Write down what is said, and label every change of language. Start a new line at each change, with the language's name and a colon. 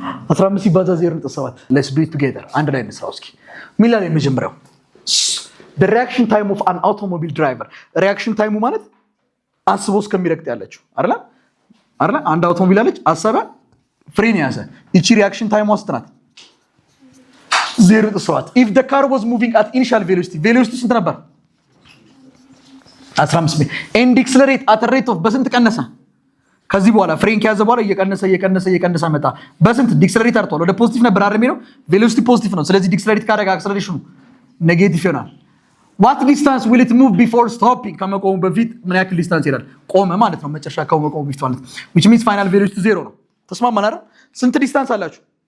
Amharic: 15 ሲባዛ 0.7
English: let's do it together።
Amharic: አንድ ላይ እንስራው እስኪ። ምን ላይ የመጀመሪያው
English: the reaction time of an automobile driver።
Amharic: reaction time ማለት አስቦ እስከሚረግጥ ያለችው አይደል? አንድ አውቶሞቢል አለች፣ አሰበ፣ ፍሬን ያዘ። እቺ reaction time ውስጥ ናት 0.7።
English: if the car was moving at initial velocity
Amharic: ስንት ነበር?
English: 15 ሜትር and accelerate at a rate of
Amharic: በስንት ቀነሰ? ከዚህ በኋላ ፍሬን ከያዘ በኋላ እየቀነሰ መጣ። በስንት ዲክስለሬት አርቷል? ወደ ፖዚቲቭ ነበር አይደል የሚለው? ቬሎሲቲ ፖዚቲቭ ነው። ስለዚህ ዲክስለሬት ካደረገ አክሰለሬሽኑ ኔጌቲቭ ይሆናል።
English: what distance will it move before stopping?
Amharic: ከመቆሙ በፊት ምን ያክል ዲስታንስ ይሄዳል? ቆመ ማለት ነው። መጨረሻ ከመቆሙ በፊት ማለት
English: which means final velocity 0
Amharic: ነው። ተስማማን አይደል? ስንት ዲስታንስ አላችሁ?